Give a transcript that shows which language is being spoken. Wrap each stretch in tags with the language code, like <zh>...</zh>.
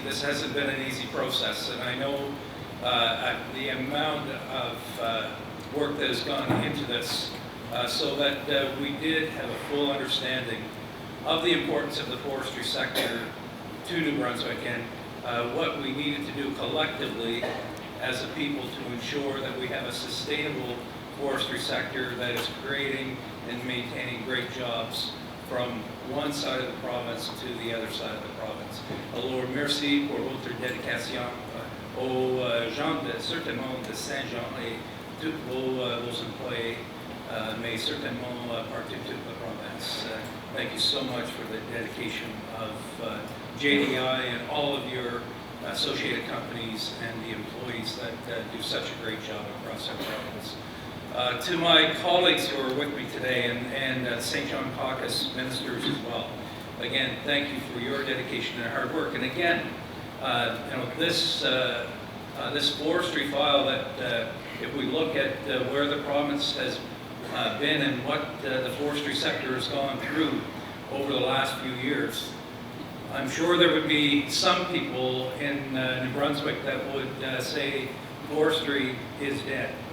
<en>This hasn't been an easy process, and I know the amount of work that has gone into this so that we did have a full understanding of the importance of the forestry sector to New Brunswick and what we needed to do collectively as a people to ensure that we have a sustainable forestry sector that is creating and maintaining great jobs from one side of the province to the other side of the province.</en> <fr>Alors, merci pour votre dédication aux gens certainement de Saint-Jean et tous vos employés, mais certainement partout toute la province.</fr> <en>Thank you so much for the dedication of JDI and all of your associated companies and the employees that do such a great job across our province. To my colleagues who are with me today and St. John Caucus ministers as well, again, thank you for your dedication and hard work. And again, this forestry file that if we look at where the province has been and what the forestry sector has gone through over the last few years, I'm sure there would be some people in New Brunswick that would say forestry is dead.</en>